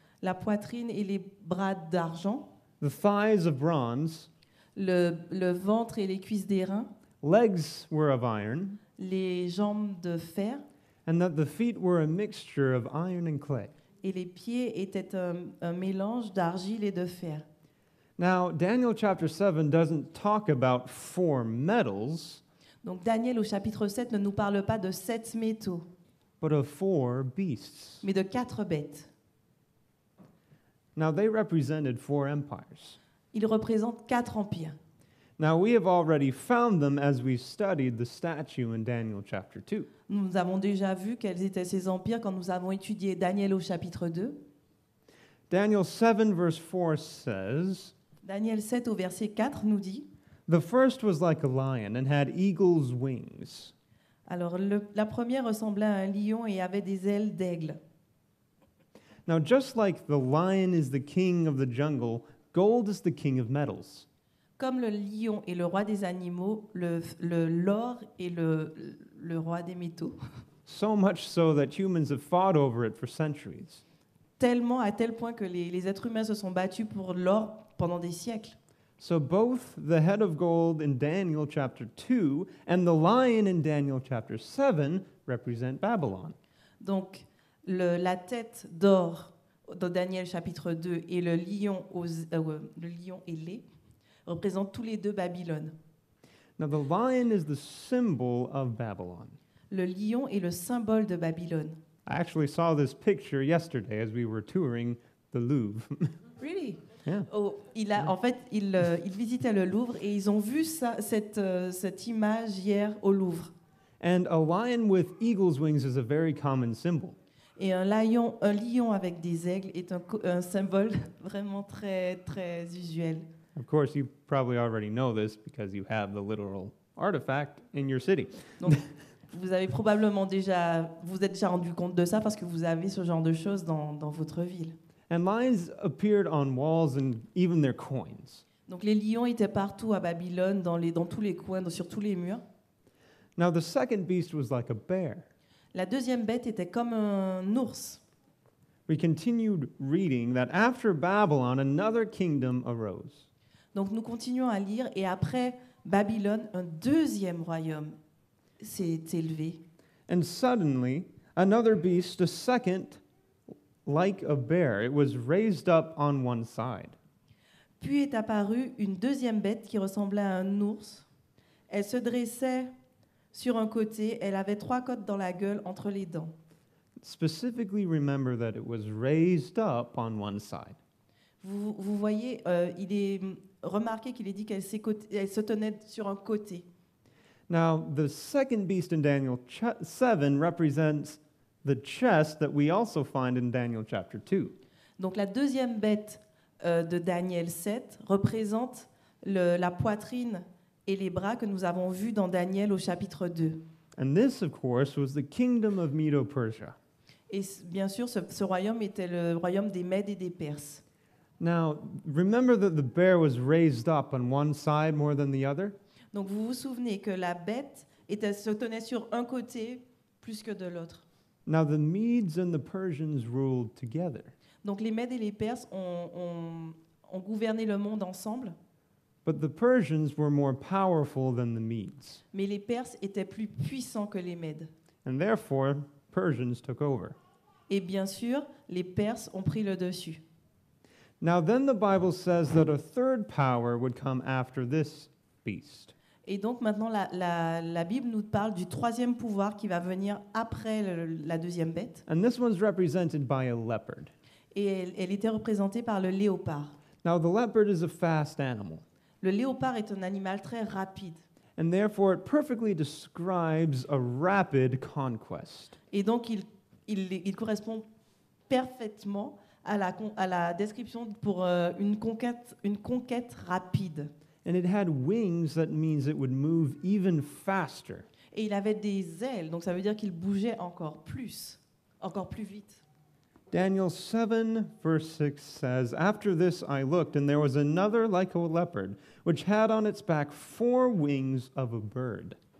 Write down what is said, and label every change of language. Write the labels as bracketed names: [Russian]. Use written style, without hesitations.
[French] la poitrine et les bras d'argent, [English] the thighs of bronze, [French] le ventre et les cuisses d'airain, [English] legs were of iron, [French] les jambes de fer, [English] and that the feet were a mixture of iron and clay. [French] et les pieds étaient un mélange d'argile et de fer. [English] Now, Daniel chapter 7 doesn't talk about 4 metals, [French] Donc Daniel au chapitre 7 ne nous parle pas de 7 métaux, [English] but of 4 beasts. [French] mais de 4 bêtes. [English] Now, they represented 4 empires. [French] Ils représentent 4 empires. [English] Now, we have already found them as we studied the statue in Daniel chapter 2. [French] Nous avons déjà vu quels étaient ces empires quand nous avons étudié Daniel au chapitre 2. [English] Daniel 7 verse 4 says, [French] Daniel 7 au verset 4 nous dit, [English] the first was like a lion and had eagle's wings. [French] alors la première ressemblait à un lion et avait des ailes d'aigle. [English] Now, just like the lion is the king of the jungle, gold is the king of metals. [French] Comme le lion est le roi des animaux, l'or est le roi des métaux. [English] So much so that humans have fought over it for centuries. [French] À tel point que les êtres humains se sont battus pour l'or pendant des siècles. [English] So both the head of gold in Daniel chapter 2 and the lion in Daniel chapter 7 represent Babylon. [French] Donc, la tête d'or dans Daniel chapitre 2 et le lion ailé représentent tous les deux Babylone. [English] Now the lion is the symbol of Babylon. [French] Le lion est le symbole de Babylone. [English] I actually saw this picture yesterday as we were touring the Louvre. Really? Yeah. [French] Oh, il visitait le Louvre et ils ont vu cette image hier au Louvre. [English] And a lion with eagle's wings is a very common symbol. [French] Et un lion avec des aigles est un symbole vraiment très, très usuel. [English] Of course, you probably already know this because you have the literal artifact in your city. [French] Donc, vous avez probablement vous êtes déjà rendu compte de ça parce que vous avez ce genre de choses dans votre ville. [English] And lions appeared on walls and even their coins. [French] Donc les lions étaient partout à Babylone, dans tous les coins, sur tous les murs. [English] Now the second beast was like a bear. [French] La deuxième bête était comme un ours. [English] We continued reading that after Babylon, another kingdom arose. [French] Donc nous continuons à lire et après Babylone, un deuxième royaume s'est élevé. [English] And suddenly, another beast, a second, like a bear, it was raised up on one side. [French] Puis est apparue une deuxième bête qui ressemblait à un ours. Elle se dressait sur un côté, elle avait 3 côtes dans la gueule entre les dents. [English] Specifically remember that it was raised up on one side. [French] Vous voyez, il est remarqué qu'il est dit qu'elle se tenait sur un côté. [English] Now, the second beast in Daniel 7 represents the chest that we also find in Daniel chapter 2. [French] Donc la deuxième bête de Daniel 7 représente la poitrine et les bras que nous avons vus dans Daniel au chapitre 2. [English] And this, of course, was the kingdom of Medo-Persia. [French] Et bien sûr, ce royaume était le royaume des Mèdes et des Perses. [English] Now, remember that the bear was raised up on one side more than the other? [French] Donc vous vous souvenez que la bête se tenait sur un côté plus que de l'autre. [English] Now, the Medes and the Persians ruled together. [French] Donc les Mèdes et les Perses ont gouverné le monde ensemble. [English] But the Persians were more powerful than the Medes. [French] Mais les Perses étaient plus puissants que les Mèdes. [English] And therefore, Persians took over. [French] Et bien sûr, les Perses ont pris le dessus. [English] Now, then the Bible says that a third power would come after this beast. [French] Et donc maintenant, la Bible nous parle du troisième pouvoir qui va venir après la deuxième bête. [English] And this one's represented by a leopard. [French] Et elle était représentée par le léopard. [English] Now, the leopard is a fast animal. [French] Le léopard est un animal très rapide. [English] And therefore, it perfectly describes a rapid conquest. [French] Et donc, il correspond parfaitement à la description pour une conquête rapide. [English] And it had wings, that means it would move even faster. [French] Et il avait des ailes, donc ça veut dire qu'il bougeait encore plus vite. [English] Daniel 7, verse 6 says, After this I looked, and there was another like a leopard, which had on its back 4 wings of a bird.